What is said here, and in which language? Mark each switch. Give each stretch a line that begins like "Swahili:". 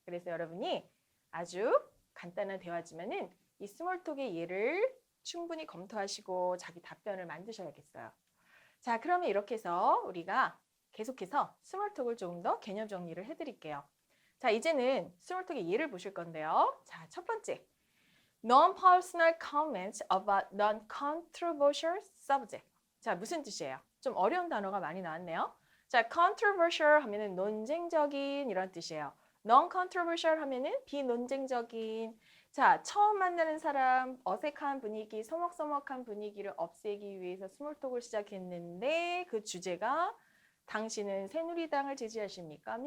Korean: 그래서 여러분이 아주 간단한 대화지만은 이 스몰톡의 예를 충분히 검토하시고 자기 답변을 만드셔야겠어요. 자, 그러면 이렇게 해서 우리가 계속해서 스몰톡을 조금 더 개념 정리를 해드릴게요. 자, 이제는 스몰톡의 예를 보실 건데요. 자, 첫 번째.
English: Non-personal comments about non-controversial subject.
Korean: 자, 무슨 뜻이에요? 좀 어려운 단어가 많이 나왔네요. 자, controversial 하면은 논쟁적인 이런 뜻이에요. non-controversial 하면은 비논쟁적인. 자, 처음 만나는 사람, 어색한 분위기, 서먹서먹한 분위기를 없애기 위해서 스몰톡을 시작했는데 그 주제가 당신은 새누리당을 지지하십니까?